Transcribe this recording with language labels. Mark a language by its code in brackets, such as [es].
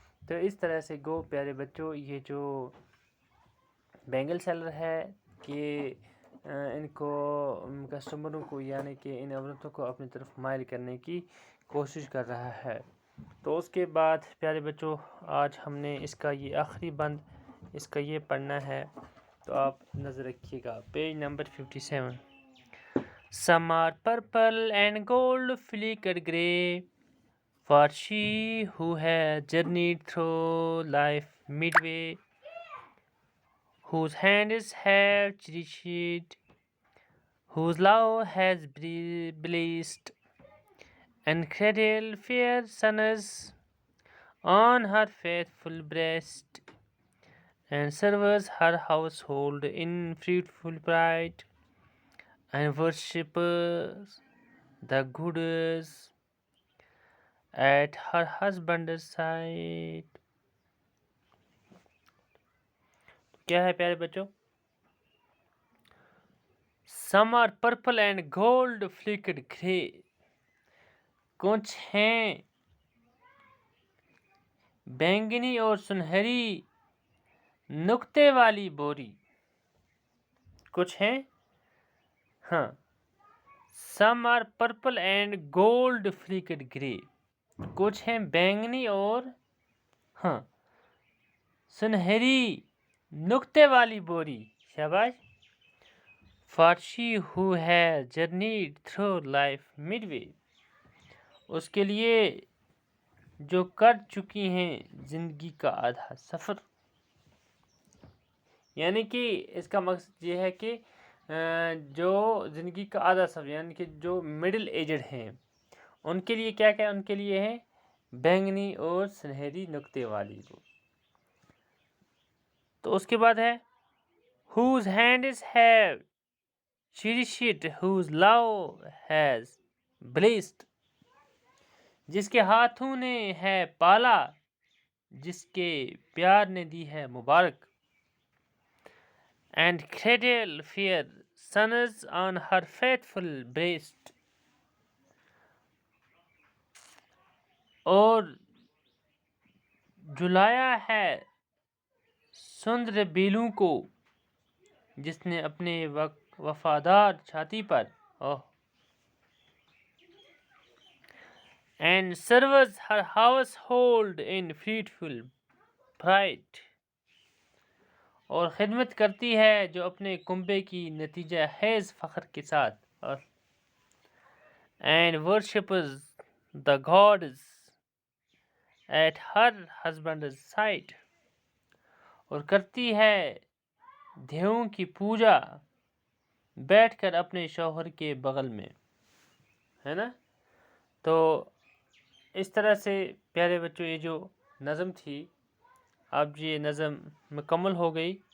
[hi] तो इस तरह से गो प्यारे बच्चों, ये जो बेंगल सेलर है कि इनको कस्टमरों को, यानी कि इन औरतों को अपनी तरफ माइल करने की कोशिश कर रहा है। तो उसके बाद प्यारे बच्चों, आज हमने इसका ये आखिरी बंद, इसका ये पढ़ना है, तो आप नज़र रखिएगा। Page number 57। [en] Some are purple and gold flickered grey, for she who has journeyed through life midway, whose hands have cherished, whose love has blessed, and cradle fair sons on her faithful breast, and serves her household in fruitful pride, and worships the goddess at her husband's side. [hi] क्या है प्यारे बच्चों? [en] Some are purple and gold flecked grey. [hi] कुछ हैं बैंगनी और सुनहरी नुक्ते वाली बोरी। कुछ हैं, हाँ। [en] Some are purple and gold flecked grey. [hi] कुछ हैं बैंगनी और सुनहरी नुक्ते वाली बोरी। शाबाश। [en] For she who has journeyed through life midway. [hi] उसके लिए जो कर चुकी हैं जिंदगी का आधा सफ़र। यानी कि इसका मकसद ये है कि जो ज़िंदगी का आधा सफ़र, यानी कि जो मिडिल एजड हैं उनके लिए क्या क्या, उनके लिए है बैंगनी और सुनहरी नुक्ते वाली वो। तो उसके बाद है [en] whose hands have cherished, whose love has blessed. [hi] जिसके हाथों ने है पाला, जिसके प्यार ने दी है मुबारक। [en] And cradle fair sons on her faithful breast. [hi] और झुलाया है सुंदर बेलू को, जिसने अपने वफादार छाती पर। [en] And serves her household in fruitful pride. [hi] और खिदमत करती है जो अपने कुंबे की नतीजा हैज़ फ़ख्र के साथ। [en] And worships the gods at her husband's side. [hi] और करती है देवों की पूजा बैठकर अपने शौहर के बगल में, है ना। तो इस तरह से प्यारे बच्चों ये जो नज़म थी, अब ये नज़म मुकम्मल हो गई।